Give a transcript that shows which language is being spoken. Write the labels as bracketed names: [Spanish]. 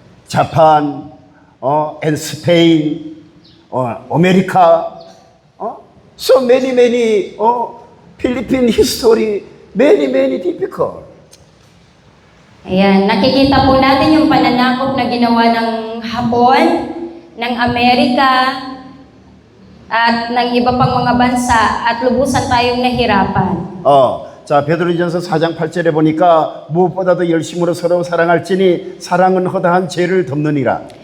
[English] Japan, and Spain, America. So many Philippine history, many difficult. [Filipino] Ayan, nakikita po natin yung pananakop na ginawa ng Hapon, ng Amerika, at ng iba pang mga bansa, at lubusan tayong nahirapan. [Korean] 자, 베드로전서 4장 8절에 보니까 무엇보다도 열심으로 서로 사랑할지니 사랑은 허다한 죄를 덮느니라.